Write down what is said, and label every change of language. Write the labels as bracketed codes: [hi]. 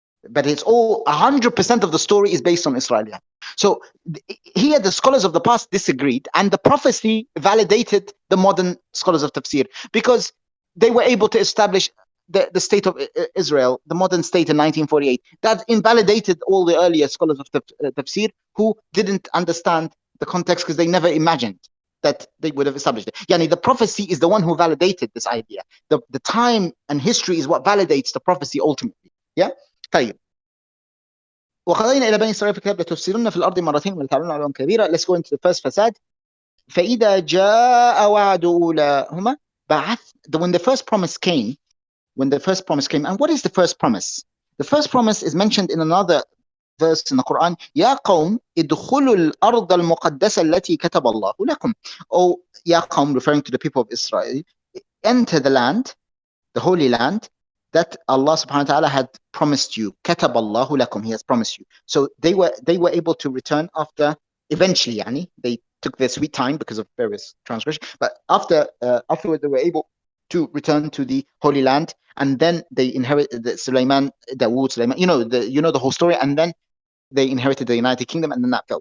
[en] But it's all 100% of the story is based on Israeliyat. So here the scholars of the past disagreed, and the prophecy validated the modern scholars of tafsir, because they were able to establish the state of Israel, the modern state in 1948. That invalidated all the earlier scholars of tafsir who didn't understand the context because they never imagined that they would have established it. The prophecy is the one who validated this idea. The time and history is what validates the prophecy ultimately. Yeah? [ar] طيب. وقضينا إلى بني إسرائيل في الكتاب لتفسدن في الأرض مرتين ولتعلن علوا كبيرة. [en] Let's go into the first fasad. [ar] فإذا جاء وعد أولاهما [en] when the first promise came, and what is the first promise? The first promise is mentioned in another verse in the Quran. [ar] يا قوم ادخلوا الأرض المقدسة التي كتب الله لكم. [en] Oh, [ar] يا قوم, [en] referring to the people of Israel, enter the land the Holy Land that Allah subhanahu wa ta'ala had promised you. [ar] كَتَبَ اللَّهُ لَكُمْ. [en] He has promised you. So they were able to return after, eventually, yani, they took their sweet time because of various transgressions, but afterward they were able to return to the Holy Land, and then they inherited the Sulaiman, you know the whole story, and then they inherited the United Kingdom, and then that fell.